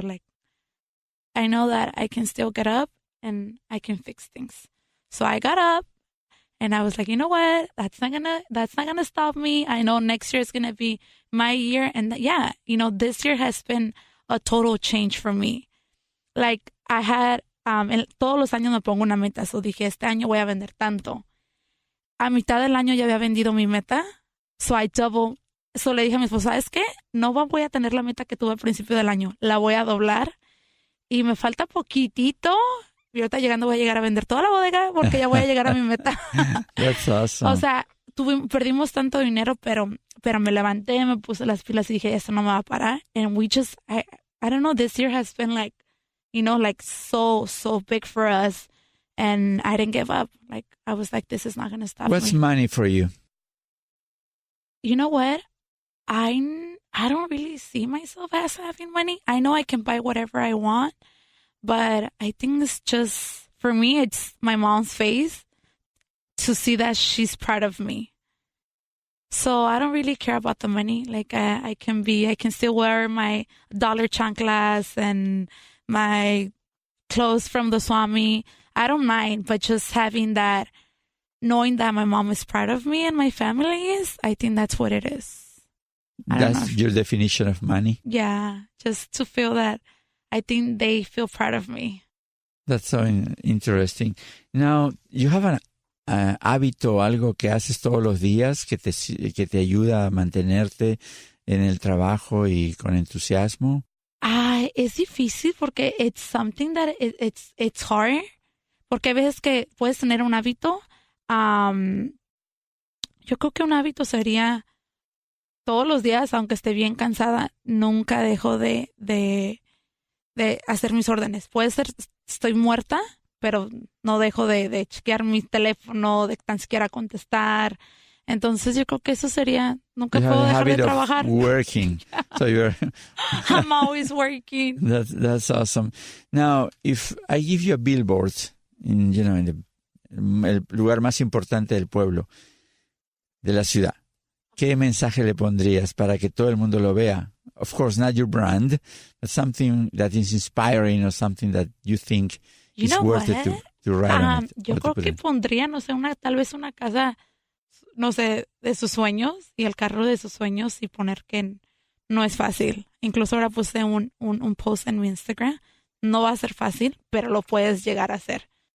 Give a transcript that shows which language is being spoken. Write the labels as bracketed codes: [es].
[en] Like, I know that I can still get up and I can fix things. So I got up and I was like, you know what? That's not gonna stop me. I know next year is gonna be my year. And this year has been a total change for me. Like, I had, [es] todos los años me pongo una meta. So dije, este año voy a vender tanto. A mitad del año ya había vendido mi meta. So le dije a mi esposa, ¿sabes qué? No voy a tener la meta que tuve al principio del año. La voy a doblar. Y me falta poquitito. Y ahorita llegando voy a llegar a vender toda la bodega porque ya voy a llegar a mi meta. [en] That's awesome. [es] O sea, perdimos tanto dinero, pero me levanté, me puse las pilas y dije, esto no me va a parar. [en] And I don't know, this year has been like, so big for us. And I didn't give up. Like, I was like, this is not going to stop What's me. money for you? You know what? I don't really see myself as having money. I know I can buy whatever I want, but I think it's just, for me, it's my mom's face to see that she's proud of me. So I don't really care about the money. Like, I can still wear my dollar chanclas and my clothes from the Swami. I don't mind, but just having that, knowing that my mom is proud of me and my family is, I think that's what it is. That's your definition of money? Yeah, just to feel that I think they feel proud of me. That's so interesting. Now, you have an [es] hábito, algo que haces todos los días que te ayuda a mantenerte en el trabajo y con entusiasmo? Es difícil porque [en] it's something that it's hard. [es] Porque hay veces que puedes tener un hábito. Yo creo que un hábito sería todos los días, aunque esté bien cansada, nunca dejo de hacer mis órdenes. Puede ser, estoy muerta, pero no dejo de chequear mi teléfono, de tan siquiera contestar. Entonces yo creo que eso sería, nunca puedo dejar de trabajar. [en] Working. So I'm always working. That's awesome. Now, if I give you a billboard in [es] el lugar más importante del pueblo, de la ciudad, ¿qué mensaje le pondrías para que todo el mundo lo vea? [en] Of course, not your brand, but something that is inspiring or something that you think is worth it to write on it. [es] Yo creo que pondría, tal vez una casa, de sus sueños y el carro de sus sueños y poner que no es fácil. Incluso ahora puse un post en mi Instagram. No va a ser fácil, pero lo puedes llegar a hacer.